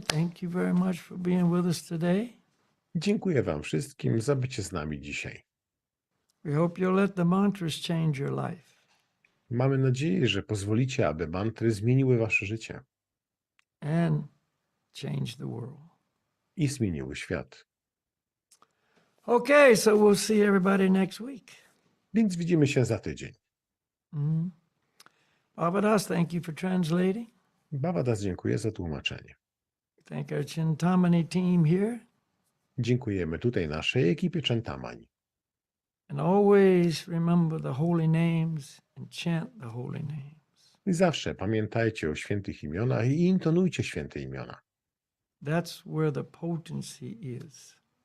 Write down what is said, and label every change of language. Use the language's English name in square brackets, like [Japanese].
[English] Thank you very much for being with us today. [Polish] Dziękuję Wam wszystkim za bycie z nami dzisiaj. [English] We hope you'll let the mantras change your life. [Polish] Mamy nadzieję, że pozwolicie, aby mantry zmieniły Wasze życie. [English] And changed the world. [Polish] i zmieniły świat. [English] Okay, so we'll see everybody next week. [Polish] Więc widzimy się za tydzień. [English] Babadas, thank you for translating. [Polish] Babadas dziękuję za tłumaczenie. [English] Thank our Chintamani team here. [Polish] Dziękujemy tutaj naszej ekipie Czentamani. [English] And always remember the holy names and chant the holy names. [Polish] I zawsze pamiętajcie o świętych imionach i intonujcie święte imiona. [English] That's where the potency is.